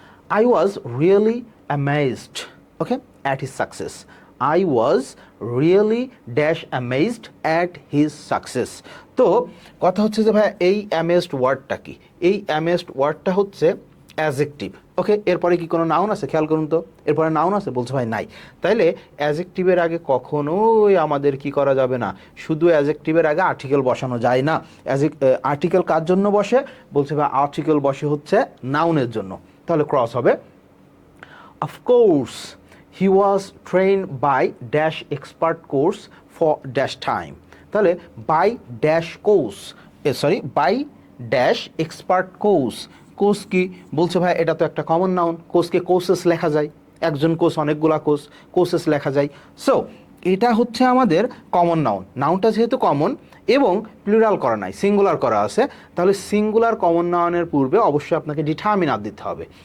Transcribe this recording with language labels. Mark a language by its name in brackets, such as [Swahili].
[English] I was really amazed, okay, at his success. I was really dash amazed at his success. [Bangla] তো কথা হচ্ছে যে ভাই এই অ্যামেজড ওয়ার্ডটা কি? এই অ্যামেজড ওয়ার্ডটা হচ্ছে অ্যাজেক্টিভ, ওকে। এরপরে কি কোনো নাউন আছে? খেয়াল করুন তো, এরপরে নাউন আছে? বলছে ভাই নাই। তাইলে অ্যাজেক্টিভের আগে কখনোই আমাদের কি করা যাবে না, শুধু অ্যাজেক্টিভের আগে আর্টিকেল বসানো যায় না। আর্টিকেল কার জন্য বসে? বলছে ভাই আর্টিকেল বসে হচ্ছে নাউনের জন্য। তাহলে ক্রস হবে, [English] of course he was trained by dash expert course for dash time. [Bangla] তাহলে by dash course, by dash expert course. Course কি? বলছে ভাই এটা তো একটা কমন নাউন। কোর্সকে কোর্সেস লেখা যায়, একজন কোর্স অনেকগুলা কোর্সেস লেখা যায়। সো এটা হচ্ছে আমাদের কমন নাউন। নাউনটা যেহেতু কমন এবং প্লুরাল করা নাই, সিঙ্গুলার করা আছে, তাহলে সিঙ্গুলার কমন নাউনের পূর্বে অবশ্যই আপনাকে ডিটারমিনার দিতে হবে।